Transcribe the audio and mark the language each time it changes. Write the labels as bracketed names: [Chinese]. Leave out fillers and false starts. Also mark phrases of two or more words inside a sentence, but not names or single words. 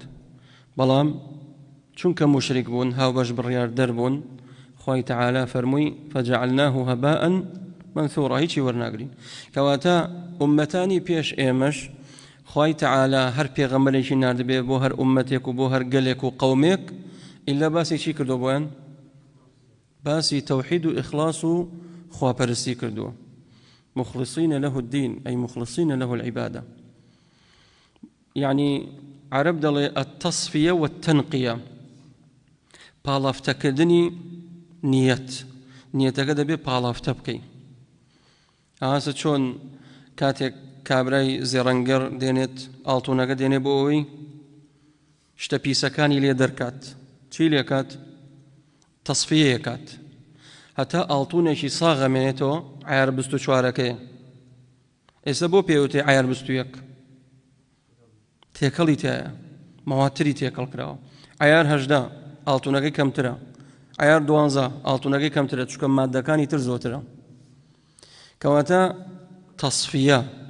[Central Kurdish] بەڵام چونکە مشریک بوون هاوبەش بڕیار دەربوون خوای تەعالا فەرمووی [Arabic] فەجەعەلناه هەباء منثورا [Central Kurdish] هیچی وەرناگرین کەواتە ئوممەتانی پێش ئێمەش خوای تەعالا هەر پێغەمبەرێکی ناردبێ بۆ هەر ئوممەتێک و بۆ هەر گەلێک و قەومێک ئیلا باسی چی کردو بۆیان باسی تەوحید و ئیخلاص و خواپەرستی کردووە [Arabic] مخلصين له الدين أي مخلصين له العبادة [Central Kurdish] يعني عرب دڵێ [Arabic] التصفية والتنقية [Central Kurdish] پاڵافتەکردنی نیەتەکە دەبێ پاڵافتە بکەی ئاسە چۆن کاتێک کابرای زێڕەنگەر دێنێت ئاڵتوونەکە دێنێ بۆ ئەوەی شتە پیسەکانی لێ دەرکات چی لێکات تەصفیەکات هەتا ئاڵتوونێکی ساغەمێنێتەوە عیار 24ەکەیە ئێستا بۆ پێوتێ عیار 21 تێکەڵی تایە مەواتری تێکەڵ کراوە عیار 18 ئاڵتوونەکەی کەمترە عیار 12 ئاڵتوونەکەی کەمترە چونکە مادەکانی تر زۆرترە کەواتە تەصفیە